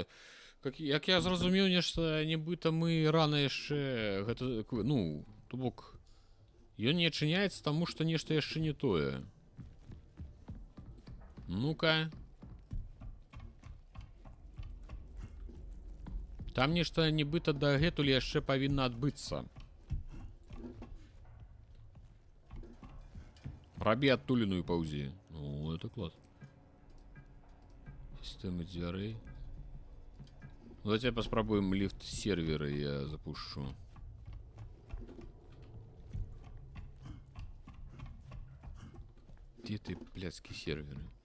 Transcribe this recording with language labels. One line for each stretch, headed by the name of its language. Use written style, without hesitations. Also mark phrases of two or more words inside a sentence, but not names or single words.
Belarusian: Як я зрозумів, нечто, нібито ми рано яшчэ гэта, ну, то бок, ён не адчыняецца, таму што нешта яшчэ не тое.
Russian: Ну-ка.
Belarusian: Там нешта нібыта дагэтуль яшчэ павінна адбыцца. Рабі адтуліну і паўзі. Ну,
Russian: это класс. Система дверей. Давайте попробуем лифт сервера, я запущу. Где ты, блядские серверы?